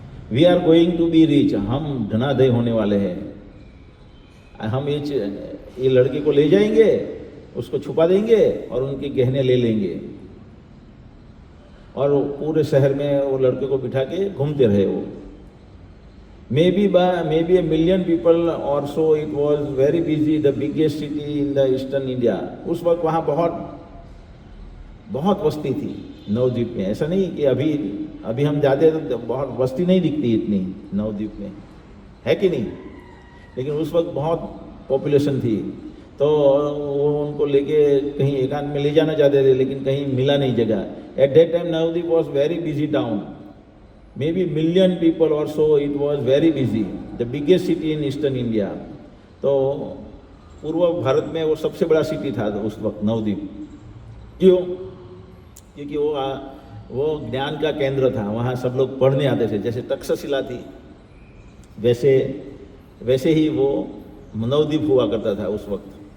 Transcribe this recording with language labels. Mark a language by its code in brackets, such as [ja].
[en] we are going to be rich, [hi] हम धनाढ्य होने वाले हैं। हम ये लड़के को ले जाएंगे, उसको छुपा देंगे और उनके गहने ले लेंगे, और पूरे शहर में वो लड़के को बिठा के घूमते रहे वो। [en] Maybe a million people or so. It was very busy, the biggest city in the eastern India. [hi] उस वक्त वहाँ बहुत वस्ती थी नवद्वीप में। ऐसा नहीं कि अभी हम जाते तो बहुत वस्ती नहीं दिखती इतनी नवद्वीप में, है कि नहीं? लेकिन उस वक्त बहुत पॉपुलेशन थी, तो वो उनको लेके कहीं एकांत में ले जाना चाहते थे, लेकिन कहीं मिला नहीं जगह। [en] At that time Navadwip was very busy town, maybe million people or so. It was very busy, the biggest city in eastern India. [hi] तो पूर्व भारत में वो सबसे बड़ा सिटी था उस वक्त नवद्वीप। क्यों? क्योंकि वो ज्ञान का केंद्र था, वहाँ सब लोग पढ़ने आते थे। जैसे तक्षशिला थी वैसे ही वो नवद्वीप हुआ करता था उस वक्त।